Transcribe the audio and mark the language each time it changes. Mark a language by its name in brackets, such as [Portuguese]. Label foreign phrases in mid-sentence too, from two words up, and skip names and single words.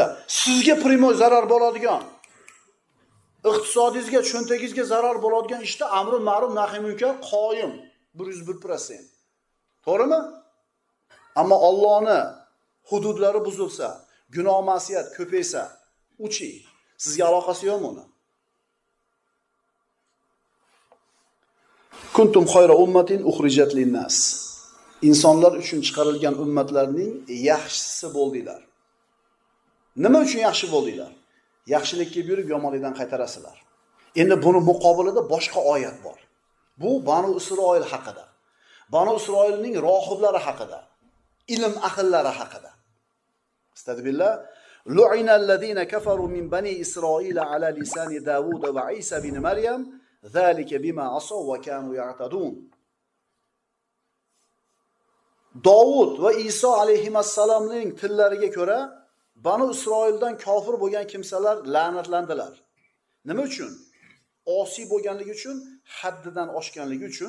[Uzbek] Sizga primoy zarar bo'ladigan, iqtisodingizga, cho'ntagingizga zarar bo'ladigan ishda amri ma'ruf nahiy munkar qoyim 101%. To'g'rimi? Ammo Allohning hududlari buzilsa, gunoh ma'siyat ko'paysa, uchi. Sizga aloqasi yo'qmi uni? [Arabic] كنتم خير أمة أخرجت للناس. [Uzbek] İnsanlar uchun chiqarilgan ummatlarning yaxshisi bo'ldinglar. Nima uchun yaxshi bo'ldinglar? Yaxshilikka buyurib yomonlikdan qaytarasizlar. Endi buni muqobilida boshqa oyat bor. Bu Banu Isroil haqida. Banu Isroilning rohiblari haqida, ilm ahllari haqida. [Arabic] أستغفر الله لعن الذين كفروا من بني إسرائيل على لسان داود وعيسى ابن مريم ذلك بما عصوا وكانوا يعتدون. [Uzbek] Davud va Iso alayhimassalomning tillariga ko'ra Banu Isroildan kofir bo'lgan kimsalar la'natlandilar. Nima uchun? Osiy bo'lganligi uchun, haddidan oshganligi uchun.